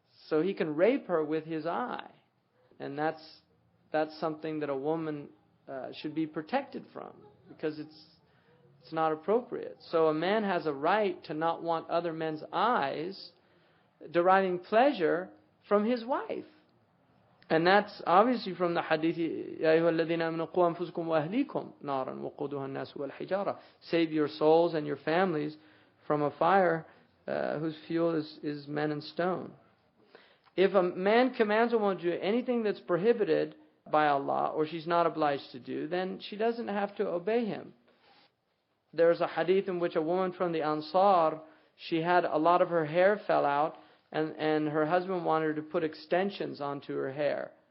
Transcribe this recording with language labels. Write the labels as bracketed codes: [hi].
[en] So he can rape her with his eye. And that's something that a woman should be protected from, because it's not appropriate. So a man has a right to not want other men's eyes deriving pleasure from his wife. And that's obviously from the hadith, [ar] يَا أَيُّهَا الَّذِينَ آمَنُوا قُوا أَنفُسَكُمْ وَأَهْلِيكُمْ نَارًا وَقُودُهَا النَّاسُ وَالْحِجَارَةُ. [en] Save your souls and your families from a fire whose fuel is men and stone. If a man commands a woman to do anything that's prohibited by Allah, or she's not obliged to do, then she doesn't have to obey him. There's a hadith in which a woman from the Ansar, she had a lot of her hair fell out, and her husband wanted her to put extensions onto her hair.